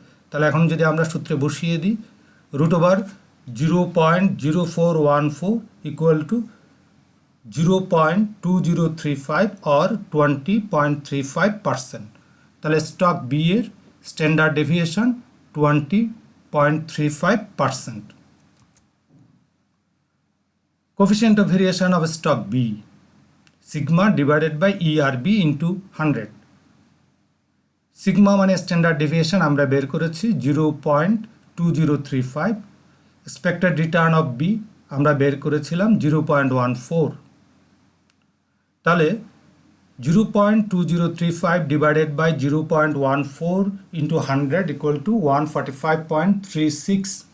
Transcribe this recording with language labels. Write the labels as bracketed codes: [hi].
[bn] তাহলে এখন যদি আমরা সূত্রে বসিয়ে দিই, [en] Root over 0.0414 equal to 0.2035 or 20.35%। [bn] তাহলে স্টক বি এর standard deviation 20.35%। [en] Coefficient of variation of stock B, sigma divided by ERB into 100. [bn] Sigma মানে স্ট্যান্ডার্ড ডেভিয়েশন আমরা বের করেছি 0.2035, এক্সপেক্টেড রিটার্ন অফ বি আমরা বের করেছিলাম 0.14। তাহলে 0.2035 [en] Divided by 0.14 into 100 equal to 145.36।